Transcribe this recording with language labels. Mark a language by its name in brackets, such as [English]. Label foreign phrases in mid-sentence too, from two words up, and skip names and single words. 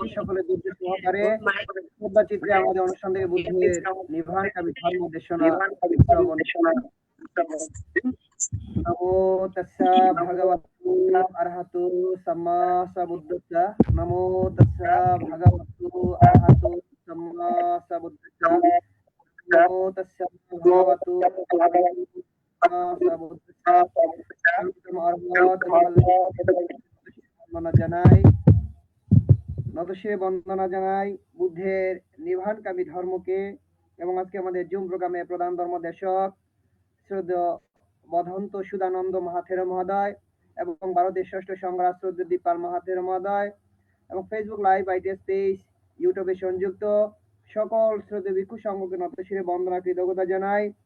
[Bangla] সকলে ধৈর্য সহকারে শ্রদ্ধা চিত্রে আমাদের অনুষ্ঠান থেকে বুদ্ধের নির্বাণ কামী ধর্ম দেশনা শ্রবণ। [Pali] নমো তস্যা ভগবতু অরহতু সম্মা সম্বুদ্ধস্যা। নমো তস্যা ভগবতু অরহতু সম্মা সম্বুদ্ধস্যা। নমো তস্যা ভগবতু [Bangla] নতশিরে বন্দনা জানাই বুদ্ধের নির্বাণকামী ধর্মকে এবং আজকে আমাদের জুম প্রোগ্রামে প্রধান ধর্মদেশক শ্রদ্ধেয় বধন্ত সুদানন্দ মহাথের মহোদয় এবং ভারতের ষষ্ঠ সংঘরাজ শ্রদ্ধেয় দীপাল মহাথের মহোদয় এবং ফেসবুক লাইভ আইটিএস পেজ ইউটিউবে সংযুক্ত সকল শ্রদ্ধেয় ভিক্ষু সংঘকে নতশিরে বন্দনা কৃতজ্ঞতা জানাই।